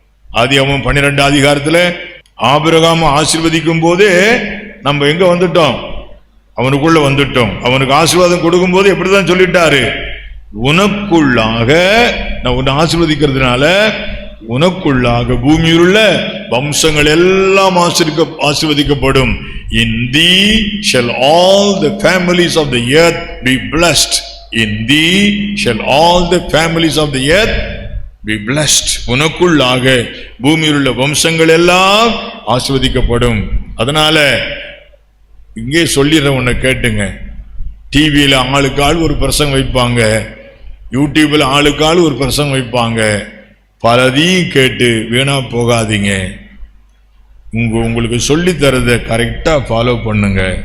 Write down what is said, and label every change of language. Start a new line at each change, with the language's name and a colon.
Tamil: ஆதியாகமம் 12ஆம் அதிகாரத்துல ஆபிரகாம் ஆசீர்வதிக்கும் போதே நம்ம எங்க வந்துட்டோம்? அவனுக்குள்ள வந்துட்டோம். அவனுக்கு ஆசீர்வாதம் கொடுக்கும் போது எப்படிதான் சொல்லிட்டாரு, உனக்குள்ளாக நான் உன்னை ஆசீர்வதிக்கிறதுனால உனக்குள்ளாக பூமியில் உள்ள வம்சங்கள் எல்லாம் ஆசீர்வதிக்கப்படும்.
English: In thee shall all the families of the earth be blessed. In thee shall all the families of the earth be blessed.
Tamil: உனக்குள்ளாக பூமியில் உள்ள வம்சங்கள் எல்லாம் ஆசீர்வதிக்கப்படும். அதனால இங்கே சொல்லிடுற உன்னை கேட்டுங்க. டிவியில ஆளுக்கு ஆள் ஒரு பிரசங்கம் வைப்பாங்க, யூடியூப்ல ஆளுக்கு ஆள் ஒரு பிரசங்கம் வைப்பாங்க. பலதையும் கேட்டு வீணா போகாதீங்க. உங்களுக்கு சொல்லி தரத கரெக்டா ஃபாலோ பண்ணுங்க.